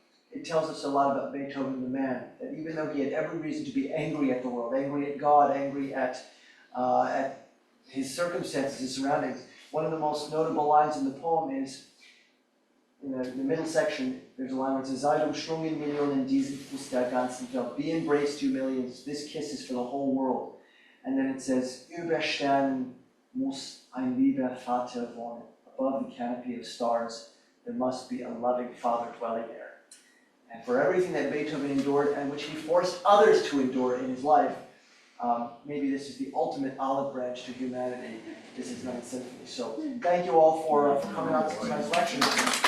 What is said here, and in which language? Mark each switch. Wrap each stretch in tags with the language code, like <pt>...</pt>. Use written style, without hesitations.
<en>It tells us a lot about Beethoven the man, that even though he had every reason to be angry at the world, angry at God, angry at his circumstances, his surroundings, one of the most notable lines in the poem is, in the middle section, there's a line where it says,</en> <de>Sei umschlungen Millionen, diesen Kuss der ganzen Welt.</de> <en>Be embraced, you millions, this kiss is for the whole world. And then it says,</en> <de>Über Sternen muss ein lieber Vater wohnen.</de> <en>Above the canopy of stars, there must be a loving father dwelling there. And for everything that Beethoven endured and which he forced others to endure in his life, maybe this is the ultimate olive branch to humanity. This is Ninth Symphony. So thank you all for coming out to tonight's lecture.</en>